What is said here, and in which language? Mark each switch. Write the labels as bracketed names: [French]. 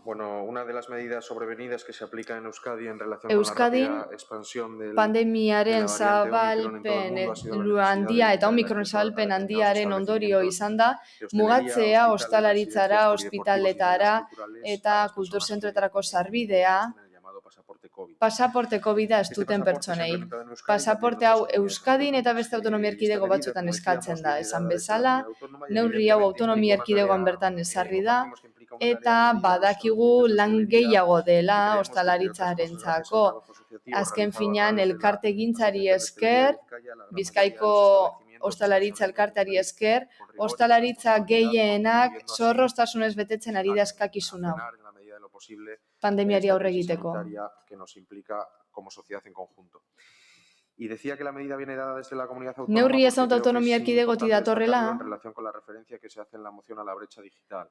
[Spanish] Bueno, una de las medidas sobrevenidas que se aplica en Euskadi en relación [Basque] Euskadin, [Spanish] con la rápida expansión del [Basque] pandemiaren zabalpen handia eta omikron zabalpen handiaren ondorio izan da, mugatzea ostalaritzara, ospitaletara eta kulturzentroetarako sarbidea, pasaporte COVID-a ez duten pertsonei. Pasaporte hau Euskadin eta beste autonomia erkidego batzuetan eskatzen da. Esan bezala, neurri hau autonomia erkidegoan bertan ezarri da, eta badakigu lan gehiago dela ostalaritzarentzako. Azken finean, elkartegintzari esker, Bizkaiko ostalaritza elkarteari esker, ostalaritza gehienak zorroztasunez betetzen ari da eskakizun hau. Pandemiari aurre egiteko. [Spanish] Que nos implica como sociedad en conjunto. Y decía que la medida viene dada desde la comunidad autónoma. [Basque] Neurri ez dut autonomia erkidegoti datorrela. [Spanish] En relación con la referencia que se hace en la moción a la brecha digital.